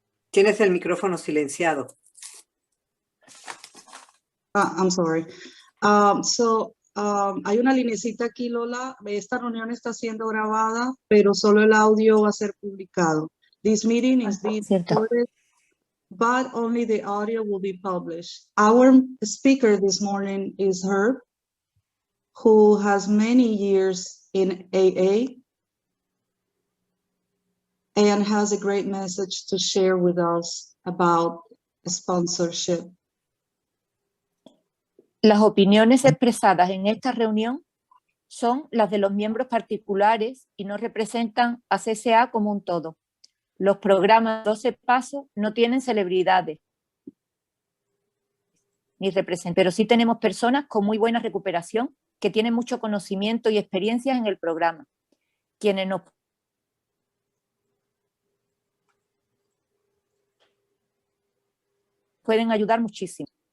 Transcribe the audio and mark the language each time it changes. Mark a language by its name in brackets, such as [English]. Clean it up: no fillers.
[Spanish] Tienes el micrófono silenciado. [English] I'm sorry. [Spanish] Hay una linecita aquí, Lola. Esta reunión está siendo grabada, pero solo el audio va a ser publicado. [English] This meeting is being recorded, but only the audio will be published. Our speaker this morning is Herb, who has many years in AA and has a great message to share with us about sponsorship. [Spanish] Las opiniones expresadas en esta reunión son las de los miembros particulares y no representan a CSA como un todo. Los programas 12 Pasos no tienen celebridades ni representan, pero sí tenemos personas con muy buena recuperación que tienen mucho conocimiento y experiencias en el programa, quienes nos pueden ayudar muchísimo.